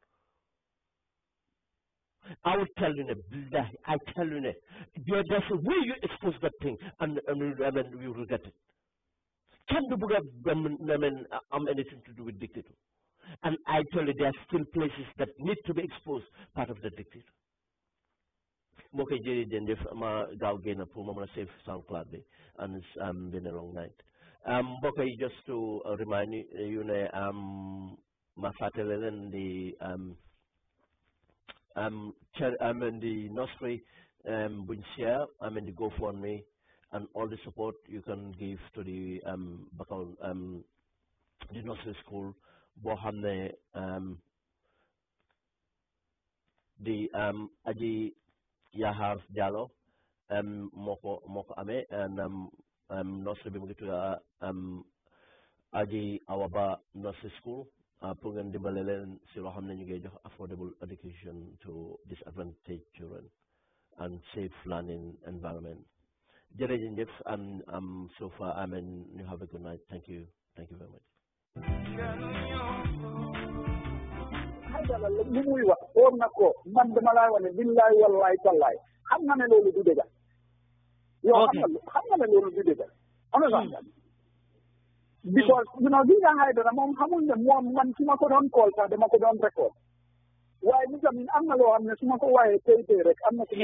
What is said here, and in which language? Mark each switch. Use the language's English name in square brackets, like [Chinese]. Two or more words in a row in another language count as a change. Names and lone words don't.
[English] I will tell you, I tell you, there's a way you expose that thing, and we will get it. Can the Buddha anything to do with dictator? And I tell you, there are still places that need to be exposed, part of the dictator. Okay, Jerry, then if [Wolof] ma gaw gain pour ma save [English] SoundCloud bi, and it's been a long night. Okay, just to remind you, [Wolof] ma fatele len [English] the I'm in the nursery buñ share, I'm in the GoFundMe, and all the support you can give to the the nursery school [Wolof] boo xam ne [English] the Aji Yahar Jallow moko amé and nursery bi mu ngi tudda aji awaba nursery school pour ngeen dimbale leen si loo xam ne ñu ngi jox affordable education to disadvantaged children and safe learning environment. Jërëjëf and so far you have a good night. Thank you very much. [Wolof] li muy wax oor na ko man dama lay wane [Arabic] billahi wallahi tallahi [Wolof] xam nga ne loolu du dëgg yow xam nga ne loolu du dëgg because bi nga xay dara moom xamul ne moom man su ma ko doon call sax dama ko doon record waaye li tamit am na loo xam ne su ma ko waaye tey rek am na ko